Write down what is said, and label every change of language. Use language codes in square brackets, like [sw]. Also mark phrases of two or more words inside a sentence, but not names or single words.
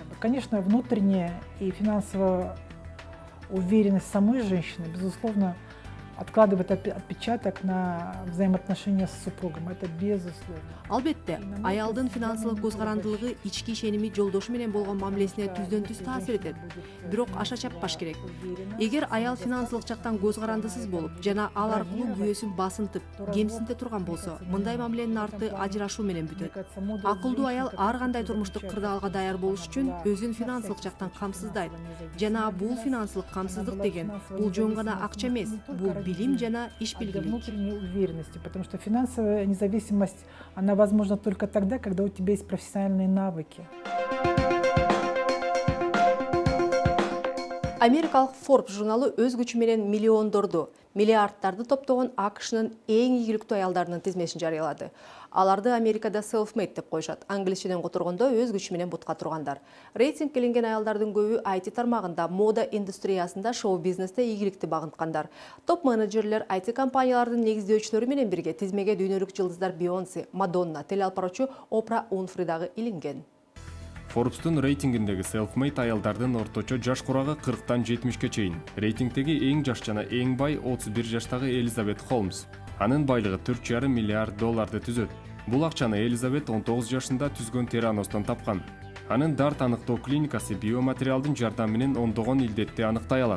[ru] Конечно, внутренняя и финансовая уверенность самой женщины, безусловно, откладывает отпечаток на взаимоотношения с супругом. Это безусловно. [ky] Албетте, аялдын финансылык көз карандылыгы ички ишеними жолдошу менен болгон мамилесине түздөн түз таасир этет. Бирок аша чаппаш керек. Эгер аял финансылык жактан көз карандысыз болуп, жана ал аркылуу күйөөсүн басынтып, кемсинте турган болсо, мындай мамиленин арты ажырашуу менен бүтөт. Акылдуу аял ар кандай турмуштук кырдаалга даяр болуш үчүн өзүн финансылык жактан камсыздайт. Жана бул финансылык камсыздык деген бул жөн гана акча эмес, бул билим жана иш [ru] а для [ky] билгилик. [ru] внутренней уверенности, потому что финансовая независимость, она возможна только тогда, когда у тебя есть профессиональные навыки. [ky] Америкалык Forbes журналы өз күчү менен миллиондорду, миллиардтарды топтогон АКШнын эң ийгиликтүү аялдарынын тизмесин жарыялады. Аларды Америкада self-made деп коюшат. Англисчеден которгондо өз күчү менен бутка тургандар. Рейтингке илинген аялдардын көбү IT тармагында, мода индустриясында, шоу-бизнесте ийгиликти багынткандар. Топ менеджерлер IT компаниялардын негиздөөчүлөрү менен бирге тизмеге дүйнөлүк жылдыздар Бейонсе, Мадонна, телеалпароочу Опра Уинфри дагы илинген. Forbes'тун рейтингиндеги self-made аялдардын орточо жаш курагы 40-тан 70-ке чейин. Рейтингдеги эң жаш жана эң бай 31 жаштагы Элизабет Холмс. Анын байлыгы $4,5 миллиард түзөт. Бул акчаны Элизабет 19 жашында түзгөн Тераностон тапкан. Анын дарт аныктоо клиникасы биоматериалдын жардамы менен ондогон илдетти аныктай алат.